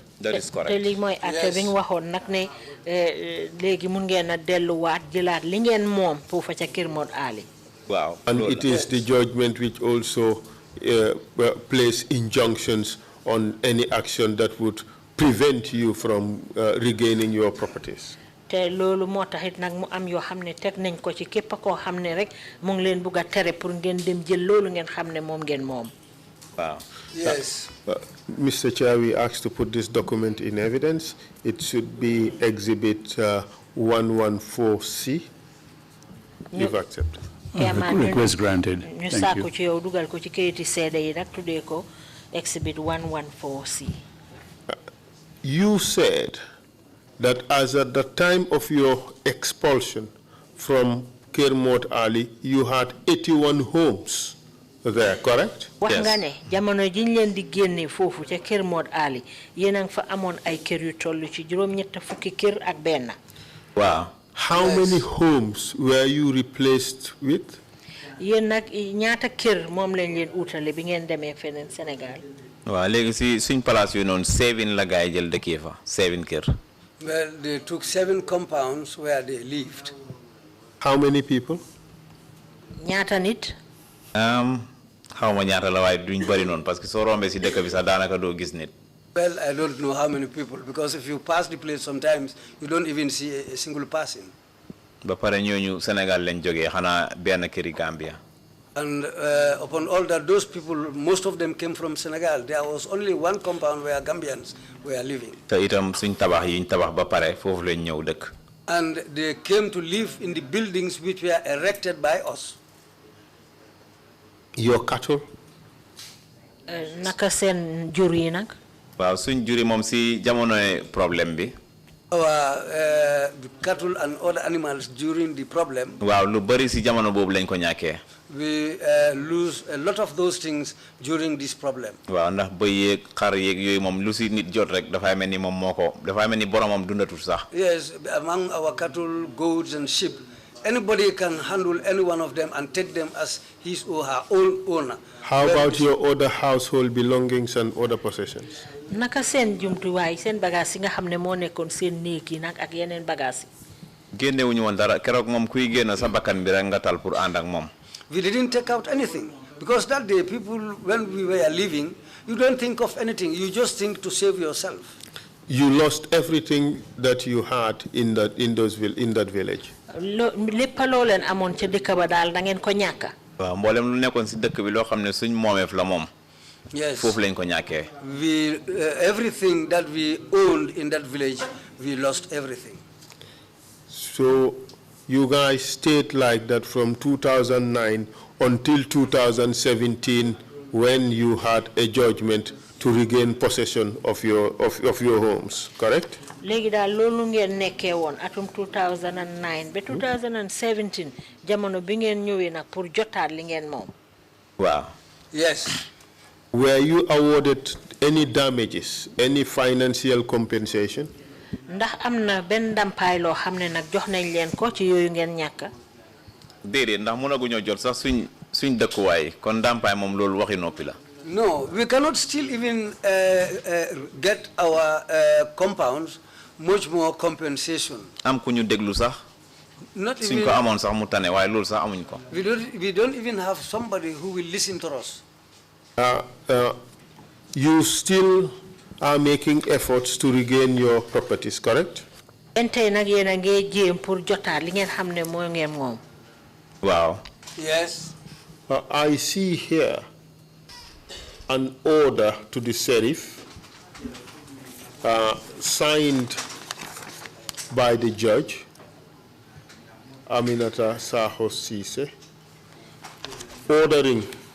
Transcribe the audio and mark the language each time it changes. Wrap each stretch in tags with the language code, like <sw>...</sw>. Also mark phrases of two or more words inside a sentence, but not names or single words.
<en>That is correct. Wow. And it is the judgment which also place injunctions on any action that would prevent you from regaining your properties.</en> <wo>Te lolu motaxit nak mu am yo xamne tek nañ ko ci képp ko xamne rek mo ngi leen bëgga téré pour ngeen dem jël lolu ngeen xamne mom ngeen mom.</wo> <en>Wow. Yes. Mr. Chair, we asked to put this document in evidence. It should be Exhibit 114C, if accepted. Request granted. Thank you. Exhibit 114C. You said that as at the time of your expulsion from Kermode Ali, you had 81 homes there, correct?</en> <wo>Wax nga ne jamono jiñ leen di génné fofu ca Kermode Ali yéen fa amone ay kër yu tollu ci juroom ñett fukki kër ak benn.</wo> <en>Wow. How many homes were you replaced with?</en> <wo>Yéen nak ñaata kër mom lañ leen outalé bi ngeen démé fenen Sénégal. Waaw légui ci suñ place yu non 7 la gaay jël dëkkee fa 7 kër.</wo> <en>Well, they took 7 compounds where they lived. How many people?</en> <wo>Ñaata nit? Xawma ñaata la way duñ bari non</wo> <fr>parce que</fr> <wo>so rombé ci dëkk bi sax daanaka do gis nit.</wo> <en>Well, I don't know how many people because if you pass the place sometimes you don't even see a single person.</en> <wo>Ba paré ñooñu Sénégal lañ joggé xana benn këri Gambia.</wo> <en>And upon all that, those people, most of them came from Senegal. There was only one compound where Gambians were living.</en> <wo>Te itam suñ tabax yi ñu tabax ba paré fofu lañ ñëw dëkk.</wo> <en>And they came to live in the buildings which were erected by us. Your cattle?</en> <wo>Naka sen jur yi nak? Waaw suñ juri mom si jamonoy problème bi.</wo> <en>Our cattle and other animals during the problem.</en> <wo>Waaw lu bari si jamono bobu lañ ko ñaké.</wo> <en>We lose a lot of those things during this problem.</en> <wo>Waaw ndax bëy yeeg xar yeeg yoy mom lu si nit jot rek dafay melni mom moko dafay melni boromam dundatul sax.</wo> <en>Yes, among our cattle, goats and sheep, anybody can handle any one of them and take them as his or her own owner. How about your other household belongings and other possessions?</en> <wo>Naka sen jumtuwaay sen bagage yi nga xamne mo nekkon sen neek yi nak ak yeneen bagage yi. Génné wuñu won dara kérok mom kuy génn sa bakkan bi rek nga tal pour and ak mom.</wo> <en>We didn't take out anything because that day people when we were leaving you don't think of anything, you just think to save yourself. you lost everything that you had in that village.</en> <wo>lépp loo leen amoon ca dëkk ba daal da ngeen ko ñàkk. waaw mboolem lu nekkoon si dëkk bi loo xam ne suñ moomeef la moom.</wo> <en>Yes.</en> <wo>foofu lañ ko ñàkkee.</wo> <en>We everything that we owned in that village, we lost everything. So you guys stayed like that from 2009 until 2017 when you had a judgment to regain possession of your homes, correct?</en> <wo>léegi daal loolu ngeen nekkee woon atum 2009 ba 2017 jamono bi ngeen ñëwee nag pour jotaat li ngeen moom. waaw.</wo> <en>Yes. Were you awarded any damages, any financial compensation?</en> <wo>ndax am na benn ndàmpaay loo xam ne nag jox nañ leen ko ci yooyu ngeen ñàkk. déedéet ndax mënaguñoo jot sax suñ dëkkuwaay kon ndàmpaay moom loolu waxi noppi la.</wo> <en>No, we cannot still even get our compounds much more compensation.</en> <wo>am ku ñu déglu sax.</wo> <en>Not</en> <wo>suñ ko amoon sax mu tane waaye loolu sax amuñ ko.</wo> <en>We don't even have somebody who will listen to us. You still are making efforts to regain your properties, correct?</en> <wo>tey nag yéen a ngi jéem pour jotaat li ngeen xam ne mooy ngeen moom. waaw.</wo> <en>Yes. I see here an order to the sheriff signed by the judge, Aminata Ceesay, ordering</en>